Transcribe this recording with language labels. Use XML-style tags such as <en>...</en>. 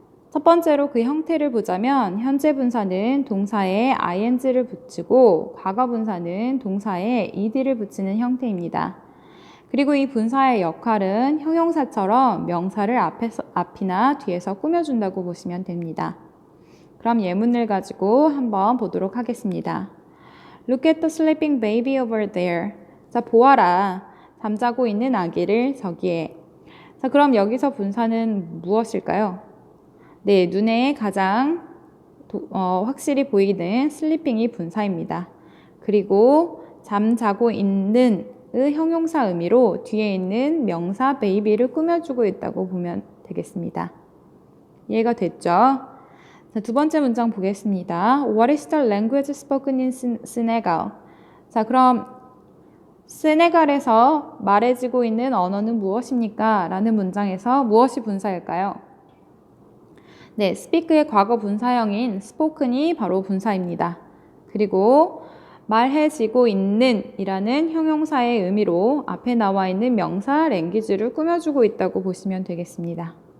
<ko>첫 번째로 그 형태를 보자면 현재 분사는 동사에 ing를 붙이고 과거 분사는 동사에 ed를 붙이는 형태입니다. 그리고 이 분사의 역할은 형용사처럼 명사를 앞이나 뒤에서 꾸며준다고 보시면 됩니다. 그럼 예문을 가지고 한번 보도록 하겠습니다.</ko> <en>Look at the sleeping baby over there.</en> <ko>자, 보아라. 잠자고 있는 아기를 저기에. 자, 그럼 여기서 분사는 무엇일까요? 네, 눈에 가장 확실히 보이는 sleeping이 분사입니다. 그리고 잠자고 있는 형용사 의미로 뒤에 있는 명사 baby를 꾸며주고 있다고 보면 되겠습니다. 이해가 됐죠? 자, 두 번째 문장 보겠습니다.</ko> <en>What is the language spoken in Senegal?</en> <ko>자, 그럼 세네갈에서 말해지고 있는 언어는 무엇입니까? 라는 문장에서 무엇이 분사일까요? 네, speak의 과거 분사형인 spoken이 바로 분사입니다. 그리고 말해지고 있는 이라는 형용사의 의미로 앞에 나와 있는 명사 language를 꾸며주고 있다고 보시면 되겠습니다.</ko>